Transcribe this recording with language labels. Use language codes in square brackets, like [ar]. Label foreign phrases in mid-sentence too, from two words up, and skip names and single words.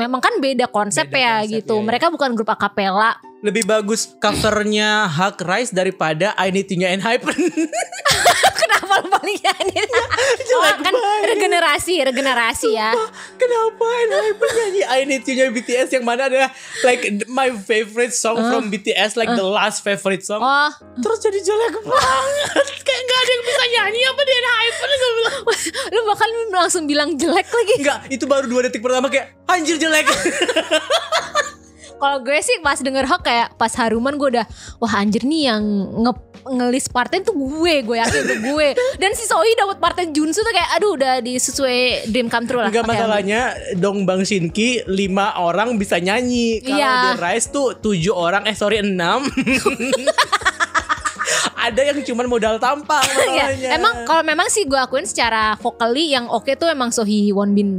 [id] Memang kan beda konsep ya gitu. Ya. Mereka bukan grup akapela. Lebih bagus covernya Hug Rice daripada I Need You-nya Enhypen. Kenapa lu paling nyanyi? Kan regenerasi ya. Kenapa Enhypen nyanyi I Need You-nya BTS yang mana adalah [en] like my favorite song from BTS, like the last favorite song. [id] Terus jadi jelek banget. Kayak gak ada yang bisa nyanyi apa di Enhypen. Lu bahkan langsung bilang jelek lagi. Enggak, itu baru 2 detik pertama kayak anjir jelek. Kalau gue sih pas denger Hug kayak pas Haruman gue udah wah anjir nih yang ngelis partnya tuh gue yakin tuh gue. Dan si Sohee dapat partnya Junsu tuh kayak aduh udah disesuai [en] dream come true [id] lah. Enggak masalahnya Dong Bang Shinki 5 orang bisa nyanyi. Kalau di Rise tuh 6 ada yang cuman modal tampang masalahnya. Emang kalau memang sih gue akuin secara vocally yang oke tuh emang Sohee Wonbin